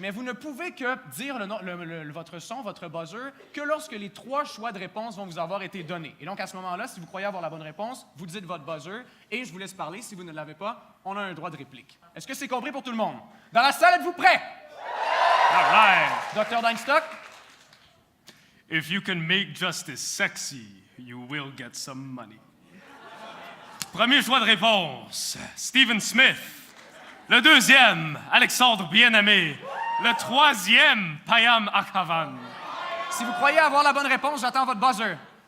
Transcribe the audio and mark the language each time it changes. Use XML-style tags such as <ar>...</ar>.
<fr>Mais vous ne pouvez que dire votre son, votre buzzer, que lorsque les 3 choix de réponse vont vous avoir été donnés. Et donc, à ce moment-là, si vous croyez avoir la bonne réponse, vous dites votre buzzer et je vous laisse parler. Si vous ne l'avez pas, on a un droit de réplique. Est-ce que c'est compris pour tout le monde? Dans la salle, êtes-vous prêts?</fr> <en>All right.</en> <fr>Docteur Deinstock?</fr> <en>If you can make justice sexy, you will get some money.</en> <fr>Premier choix de réponse, Stephen Smith. Le deuxième, Alexandre Bien-Aimé. Le troisième, Payam Akhavan. Si vous croyez avoir la bonne réponse, j'attends votre buzzer.</fr>